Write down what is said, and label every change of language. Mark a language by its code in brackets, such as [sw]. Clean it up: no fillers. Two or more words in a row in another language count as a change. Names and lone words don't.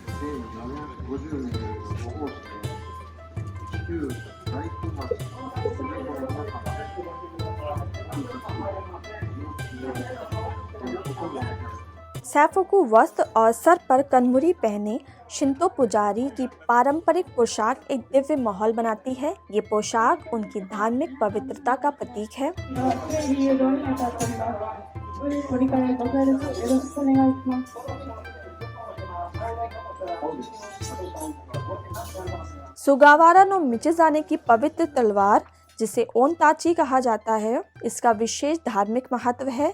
[hi] सैफोकू वस्त्र और सर पर कनमुरी पहने शिंतो पुजारी की पारंपरिक पोशाक एक दिव्य माहौल बनाती है। ये पोशाक उनकी धार्मिक पवित्रता का प्रतीक है। [ja] ご理解ご協力よろしくお願いします。 [hi] सुगावारा नो मिचिज़ाने की पवित्र तलवार, जिसे ओनताची कहा जाता है, इसका विशेष धार्मिक महत्व है।